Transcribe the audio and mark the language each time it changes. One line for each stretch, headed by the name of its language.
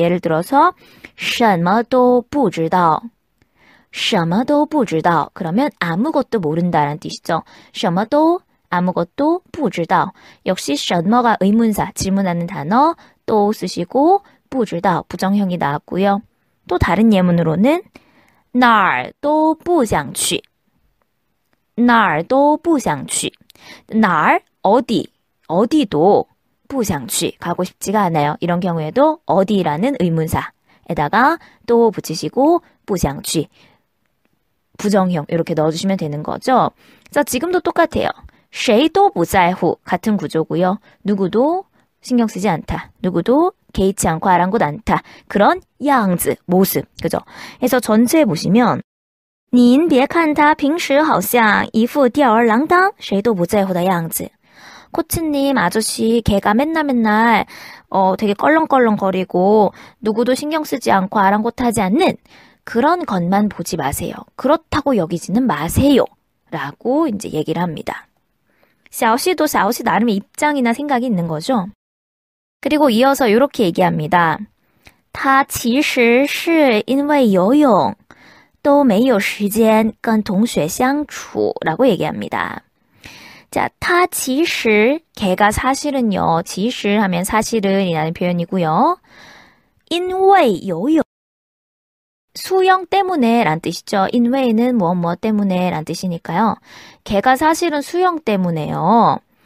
Korean: 예를 들어서 什么都不知道什么都不知道 그러면 아무것도 모른다라는 뜻이죠. 什么都 아무것도 不知道 역시 什么가 의문사 질문하는 단어 또 쓰시고 不知道 부정형이 나왔고요. 또 다른 예문으로는 哪儿都不想去哪儿都不想去哪儿 어디 어디도 不想去 가고 싶지가 않아요. 이런 경우에도 어디라는 의문사에다가 또 붙이시고 不想去 부정형 이렇게 넣어주시면 되는 거죠. 그래서 지금도 똑같아요. 谁都不在乎 같은 구조고요. 누구도 신경 쓰지 않다. 누구도 개의치 않고 아랑곳 않다. 그런 양즈, 모습. 그죠? 그래서 전체에 보시면
Chinese: 您别看他平时好像一副吊儿郎当谁都不在乎的样子.
Korean: 코치님 아저씨 걔가 맨날 되게 껄렁껄렁거리고 누구도 신경 쓰지 않고 아랑곳하지 않는 그런 것만 보지 마세요. 그렇다고 여기지는 마세요. 라고 이제 얘기를 합니다. 샤오시도 샤오시 나름의 입장이나 생각이 있는 거죠. 그리고 이어서 이렇게 얘기합니다.
Chinese: 他其实是因为游泳都没有时间跟同学相处
Korean: 라고 얘기합니다. 자, 他其实 걔가 사실은요. 其实 하면 사실은 이라는 표현이고요. 因为游泳 수영 때문에 란 뜻이죠. 인웨이는 무엇 때문에 란 뜻이니까요. 걔가 사실은 수영 때문에요.